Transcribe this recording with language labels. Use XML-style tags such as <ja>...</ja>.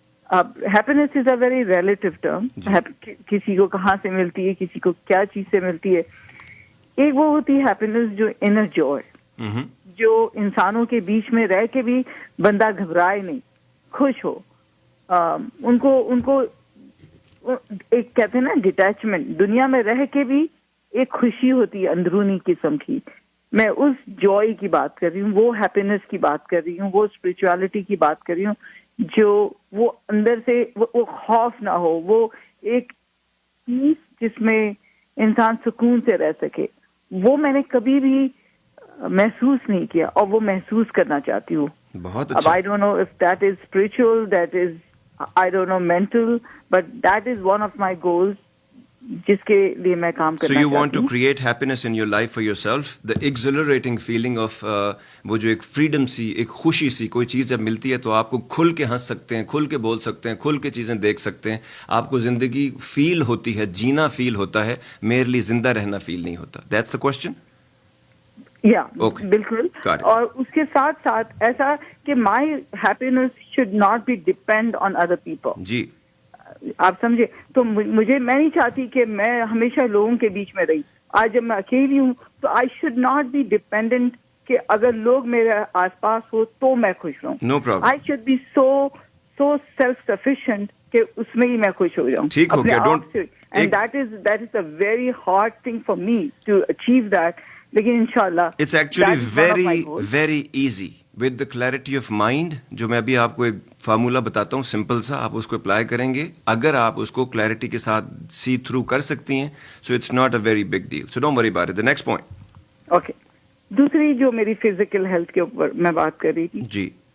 <en>اب happiness is a very relative term.</en> <ur>کسی کو کہاں سے ملتی ہے, کسی کو کیا چیز سے ملتی ہے. ایک وہ ہوتی ہے ہیپینس جو انر جوائے, جو انسانوں کے بیچ میں رہ کے بھی بندہ گھبرائے نہیں, خوش ہو. ان کو ایک کہتے ہیں نا ڈیٹیچمنٹ, دنیا میں رہ کے بھی ایک خوشی ہوتی ہے اندرونی قسم کی. میں اس جوائے کی بات کر رہی ہوں, وہ ہیپینس کی بات کر رہی ہوں, وہ اسپرچولیٹی کی بات کر رہی ہوں, جو وہ اندر سے وہ خوف نہ ہو, وہ ایک پیس جس میں انسان سکون سے رہ سکے. وہ میں نے کبھی بھی محسوس نہیں کیا, اور وہ محسوس کرنا چاہتی ہوں. بہت اچھا. اب</ur> <en>I don't know if that is spiritual, that is I don't know mental, but that is one of my goals</en> <ur>جس کے لیے میں کام کرنا چاہتی ہوں.</ur> <en>So you want to create happiness in your life for yourself, the exhilarating feeling of</en> <ur>وہ جو ایک freedom سی, ایک خوشی سی, کوئی چیز جب ملتی ہے تو آپ کو کھل کے ہنس سکتے ہیں, کھل کے بول سکتے ہیں, کھل کے چیزیں دیکھ سکتے ہیں. آپ کو زندگی فیل ہوتی ہے, جینا فیل ہوتا ہے, میرے زندہ رہنا فیل نہیں ہوتا.</ur> <en>That's the question?</en> <ur>یا بالکل. اور اس کے ساتھ ساتھ ایسا کہ</ur> <en>My happiness should not be depend on other people.</en> <ur>جی آپ سمجھے. تو میں نہیں چاہتی کہ میں ہمیشہ لوگوں کے بیچ میں رہی. آج جب میں اکیلی ہوں تو</ur> <en>I should not be dependent</en> <ur>کہ اگر لوگ میرے آس پاس ہو تو میں خوش رہوں.</ur> <en>No problem. I should be so self sufficient</en> <ur>کہ اس میں ہی میں خوش ہو جاؤں. ٹھیک ہو گیا.</ur> <en>And that is a very hard thing for me to achieve that.</en> <ur>لیکن انشاءاللہ</ur> <en>It's actually very easy with the clarity of mind.</en> <ur>جو میں ابھی آپ کو ایک فارمولا بتاتا ہوں, سمپل سا, آپ اس کو اپلائی کریں گے. اگر آپ اس کو کلیئرٹی کے ساتھ سی تھرو کر سکتی ہیں,</ur> <en>So it's not a very big deal. So don't worry about it. The next point. Okay.</en> <ur>دوسری جو میری فزیکل ہیلتھ کے اوپر میں بات کر رہی تھی. جی.</ur>